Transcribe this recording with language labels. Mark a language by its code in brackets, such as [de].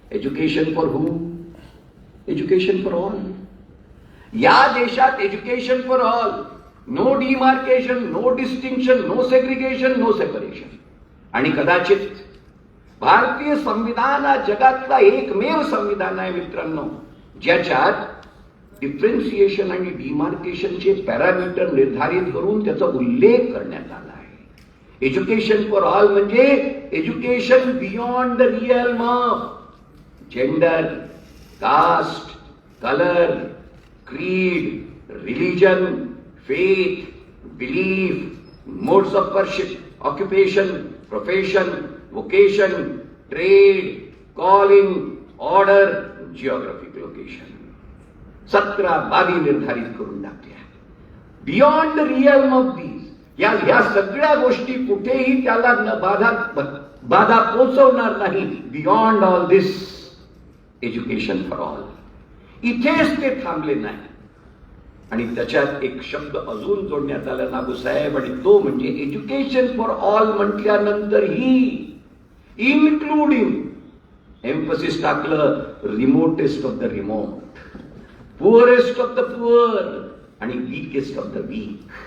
[en] Education for whom, education for all. [mr] या देशात [en] Education for all, no demarcation, no distinction, no segregation, no separation. [mr] आणि कदाचित भारतीय संविधान हा जगातला एकमेव संविधान आहे मित्रांनो, ज्याच्यात डिफरन्सिएशन आणि डिमार्केशनचे पॅरामीटर निर्धारित करून त्याचा उल्लेख करण्यात आला आहे. [en] Education for all म्हणजे education beyond the realm of gender, caste, colour, creed, religion, faith, belief, modes of worship, occupation, profession, vocation, trade, calling, order, geographic location. [mr] 17 बाबी निर्धारित करून टाकल्या. [en] beyond the realm of these, [mr] या सगळ्या गोष्टी कुठेही त्याला बाधा पोचवणार नाही. [en] Beyond all this education for all. [mr] इथेच ते थांबले नाही आणि त्याच्यात एक शब्द अजून जोडण्यात आला नागूसाहेब, आणि तो म्हणजे education for all म्हटल्यानंतरही including emphasis टाकलं [en] Remotest of the remote, poorest of the poor आणि weakest of the weak.